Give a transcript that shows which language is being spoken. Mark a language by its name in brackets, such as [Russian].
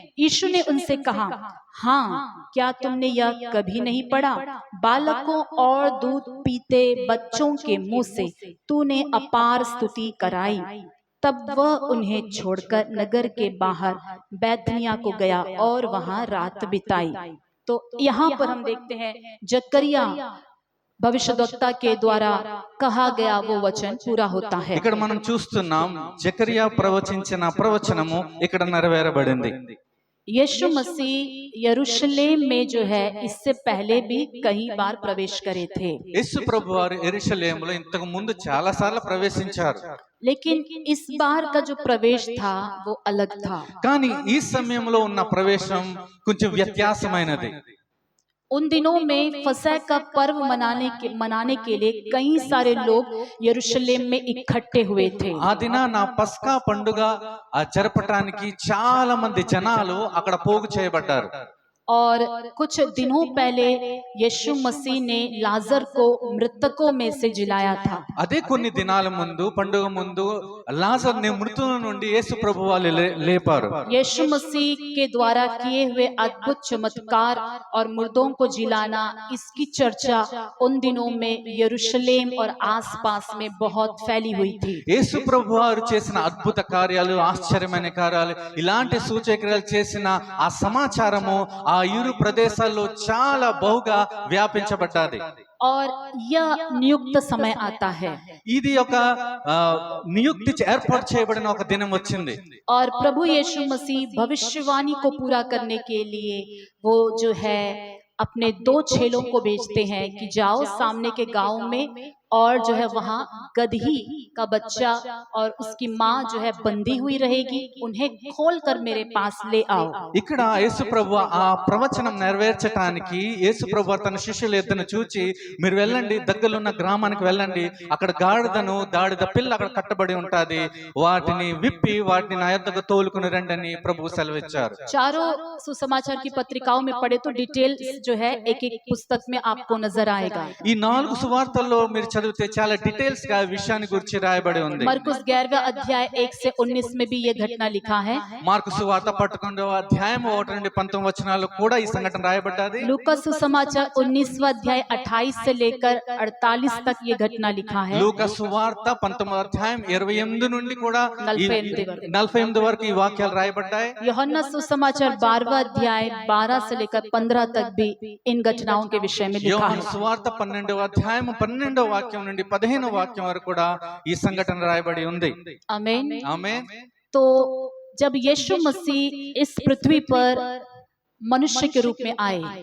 [Hindi] यीशु ने उनसे कहा, हाँ, क्या तुमने यह कभी नहीं पढ़ा, बालकों और दूध पीते बच्चों के मुंह से तूने अपार स्तुति कराई। तब वह उन्हें छोड़कर नगर के बाहर बैतनिय्याह को गया और वहां रात बिताई। तो यहाँ पर हम देखते हैं जकरिया भविष्यद्वक्ता के द्वारा कहा गया वो वचन पूरा होता है। [Telugu] ఇక్కడ మనం చూస్తున్నాం జకరియా ప్రవచించిన ప్రవచనము ఇక్కడ నెరవేరబడింది। [Hindi] यीशु मसीह यरूशलेम में जो है इससे पहले भी कई बार प्रवेश करे थे, [Telugu] యేసు ప్రభువారు యెరూషలేములో ఇంతకు ముందు చాలా సార్లు ప్రవేశించారు। [Hindi] लेकिन इस बार का जो प्रवेश था वो अलग था। [Telugu] కానీ ఈ సమయంలో ఉన్న ప్రవేశం కొంచెం వ్యత్యాసమైనది। [Hindi] उन दिनों में फसह का पर्व मनाने के लिए कई सारे लोग यरूशलेम में इकट्ठे हुए थे। [Telugu] ఆ దినాన పస్కా పండుగ జరపటానికి చాలా మంది జనాలు అక్కడ పోగు చేయబడ్డారు। [Hindi] और कुछ दिनों पहले यीशु मसीह ने लाजर को मृतकों में से जिलाया था। [Telugu] అదే కొన్ని దినాల ముందు పండుగ ముందు లాజర్ ని మృతుల నుండి యేసు ప్రభువారు లేపారు। [Hindi] यीशु मसीह के द्वारा किए हुए अद्भुत चमत्कार और मुर्दों को जिलाना, इसकी चर्चा उन दिनों में यरूशलेम और आसपास में बहुत फैली हुई थी। [Telugu] యేసు ప్రభువారు చేసిన అద్భుత కార్యాలు, ఆశ్చర్యమైన కార్యాలు, ఇలాంటి సూచక్రియలు చేసిన ఆ సమాచారము ఆ ఇరు ప్రదేశాల్లో చాలా బహుగా వ్యాపించబడ్డది। [Hindi] और यह नियुक्त समय आता है, [Telugu] ఇది ఒక నియుక్తి ఏర్పాటు చేయబడిన ఒక దినం వచ్చింది। [Hindi] और प्रभु यीशु मसीह भविष्यवाणी को पूरा करने के लिए वो जो है अपने 2 चेलों को भेजते हैं कि जाओ सामने के गांव में और जो है वहाँ गदही का बच्चा और उसकी माँ जो है बंधी हुई रहेगी, उन्हें खोल कर मेरे पास ले आओ। [Telugu] ఇక్కడ యేసు ప్రభు ఆ ప్రవచనం నెరవేర్చడానికి యేసు ప్రభు తన శిష్యుల ఎద్దును చూచి మీరు వెళ్ళండి, దగ్గరలో ఉన్న గ్రామానికి వెళ్ళండి, అక్కడ గాడిదను గాడిద పిల్ల అక్కడ కట్టబడి ఉంటాది, వాటిని విప్పి వాటిని నా యొద్దకు తోలుకుని రండి అని ప్రభువు సెలవిచ్చారు. [Hindi] चारों सुसमाचार की पत्रिकाओं में पढ़े तो डिटेल्स जो है एक एक पुस्तक में आपको नजर आएगा। [Telugu] ఈ 4 సువార్తల్లో మీరు చదివితే చాలా డీటెయిల్స్ గా విషయాన్ని గురించి రాయబడి ఉంది. [Hindi] मरकुस 11वां अध्याय 1 से 19 में भी ये घटना लिखा है। [Telugu] మార్కు సువార్త 11వ అధ్యాయం 1 నుండి 19 వచనాల్లో కూడా ఈ సంఘటన రాయబడ్డది. [Hindi] लूका सुसमाचार 19वां अध्याय 28 से लेकर 48 तक ये घटना लिखा है। [Telugu] లూకా సువార్త 19వ అధ్యాయం 28 నుండి కూడా 48 వరకు ఈ వాక్యాలు రాయబడ్డాయి. [Hindi] यूहन्ना सुसमाचार 12वां अध्याय 12 से लेकर 15 तक भी इन घटनाओं के विषय में लिखा [Telugu] యోహాను [Hindi] है। [Telugu] సువార్త 12వ అధ్యాయం 12వ వాక్యం నుండి 15వ వాక్యం వరకు కూడా ఈ సంఘటన రాయబడి ఉంది. [Hindi] आमीन। [Telugu] ఆమేన్. [Hindi] तो जब यीशु मसीह इस पृथ्वी पर मनुष्य के रूप में आए,